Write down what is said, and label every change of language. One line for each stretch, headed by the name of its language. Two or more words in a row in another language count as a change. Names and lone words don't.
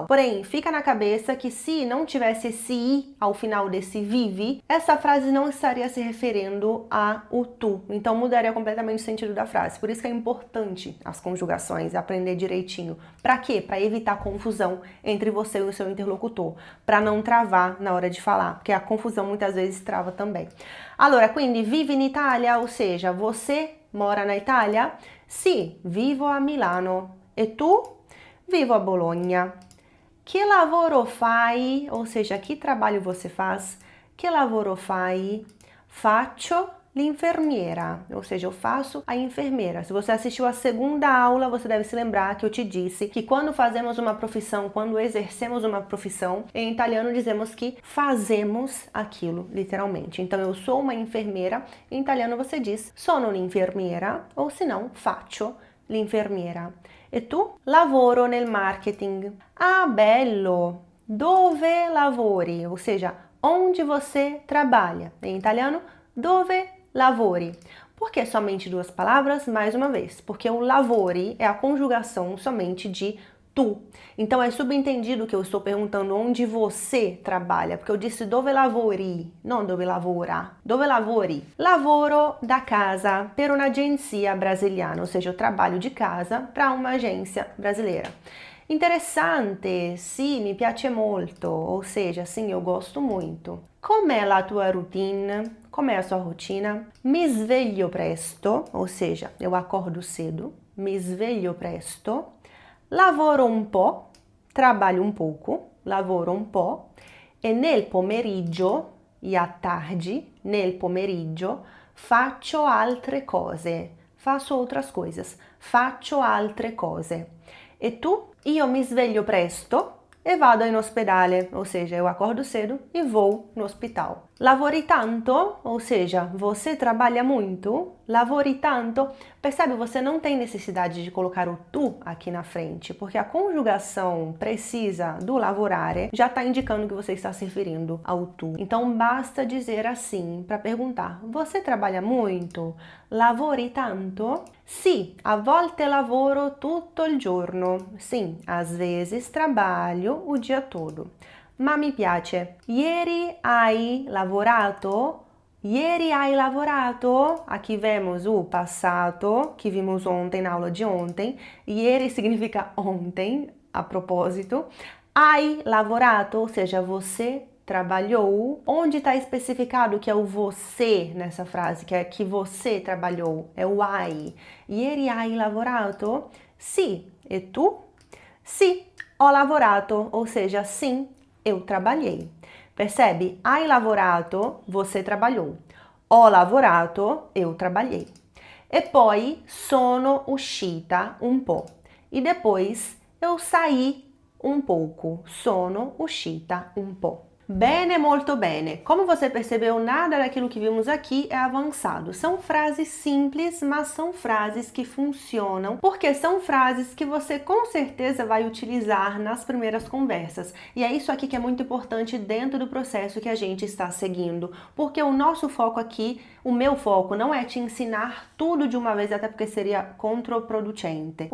Portuguese: Porém, fica na cabeça que se não tivesse esse i ao final desse vive, essa frase não estaria se referindo a o tu, então mudaria completamente o sentido da frase. Por isso que é importante as conjugações, aprender direitinho. Para quê? Para evitar confusão entre você e o seu interlocutor, para não travar na hora de falar, porque a confusão muitas vezes trava também.
Italian: Allora, quindi vive in Italia,
Portuguese: ou seja, você mora na Itália?
Italian: Sì, vivo a Milano. E tu? Vivo a Bologna. Que lavoro fai?
Portuguese: Ou seja, que trabalho você faz?
Italian: Que lavoro fai? Faccio l'infermiera,
Portuguese: ou seja, eu faço a enfermeira. Se você assistiu a segunda aula, você deve se lembrar que eu te disse que quando fazemos uma profissão, quando exercemos uma profissão, em italiano dizemos que fazemos aquilo, literalmente. Então, eu sou uma enfermeira, em italiano você diz
Italian: sono un'infermiera,
Portuguese: ou se não,
Italian: faccio l'infermiera. E tu? Lavoro nel marketing. Ah, bello! Dove lavori?
Portuguese: Ou seja, onde você trabalha? Em italiano,
Italian: dove lavori.
Portuguese: Por que somente duas palavras? Mais uma vez, porque o lavori é a conjugação somente de tu. Então é subentendido que eu estou perguntando onde você trabalha, porque eu disse
Italian: dove lavori,
Portuguese: não
Italian: dove lavora. Dove lavori? Lavoro da casa per un'agenzia brasiliana,
Portuguese: ou seja, eu trabalho de casa para uma agência brasileira.
Italian: Interessante, sì, mi piace molto,
Portuguese: ou seja, sim, eu gosto muito.
Italian: Com'è la tua routine?
Portuguese: Como é a sua rotina?
Italian: Mi sveglio presto,
Portuguese: ou seja, eu acordo cedo.
Italian: Mi sveglio presto. Lavoro un po',
Portuguese: trabalho um pouco.
Italian: Lavoro un po'. E nel pomeriggio,
Portuguese: e à tarde,
Italian: nel pomeriggio, faccio altre cose.
Portuguese: faço outras coisas.
Italian: Faccio altre cose. E tu? Io mi sveglio presto e vado in ospedale,
Portuguese: ou seja, eu acordo cedo e vou no hospital.
Italian: Lavori tanto,
Portuguese: ou seja, você trabalha muito.
Italian: Lavori tanto, percebe?
Portuguese: Você não tem necessidade de colocar o tu aqui na frente, porque a conjugação precisa do lavorare já está indicando que você está se referindo ao tu. Então basta dizer assim para perguntar: você trabalha muito?
Italian: Lavori tanto? Sì, a volte lavoro tutto il giorno.
Portuguese: Sim, às vezes trabalho o dia todo.
Italian: Ma mi piace. Ieri hai lavorato? Ieri hai lavorato?
Portuguese: Aqui vemos o passato, que vimos ontem na aula de ontem. Ieri significa ontem, a propósito.
Italian: Hai lavorato,
Portuguese: ou seja, você trabalhou. Onde está especificado que é o você nessa frase, que é que você trabalhou? É o
Italian: hai. Ieri hai lavorato? Sì. E tu? Sì, ho lavorato,
Portuguese: ou seja, sim, eu trabalhei. Percebe?
Italian: Hai lavorato,
Portuguese: você trabalhou.
Italian: Ho lavorato,
Portuguese: eu trabalhei.
Italian: E poi sono uscita un po'.
Portuguese: E depois eu saí um pouco.
Italian: Sono uscita un po'. Bene, molto bene.
Portuguese: Como você percebeu, nada daquilo que vimos aqui é avançado. São frases simples, mas são frases que funcionam, porque são frases que você com certeza vai utilizar nas primeiras conversas. E é isso aqui que é muito importante dentro do processo que a gente está seguindo, porque o nosso foco aqui, o meu foco, não é te ensinar tudo de uma vez, até porque seria controproducente.